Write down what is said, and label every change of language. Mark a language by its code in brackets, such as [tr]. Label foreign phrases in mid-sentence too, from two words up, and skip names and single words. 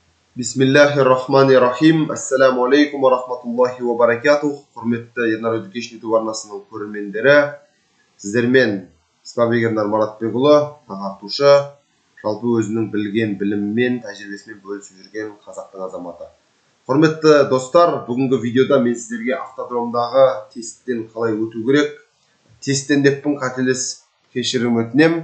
[ar] بسم الله الرحمن الرحيم. السلام عليكم ورحمة الله وبركاته. [kk] Құрметті Ернар Education YouTube арнасының көрермендері, сіздермен Спабегендар Маратбекұлы, ағартушы, жалпы өзінің білген білімімен, тәжірибесімен бөлісіп жүрген қазақтың азаматы. Құрметті достар, бүгінгі видеода мен сіздерге автодромдағы тесттен қалай өту керек, тесттен деппін, қателес кешірім өтінем.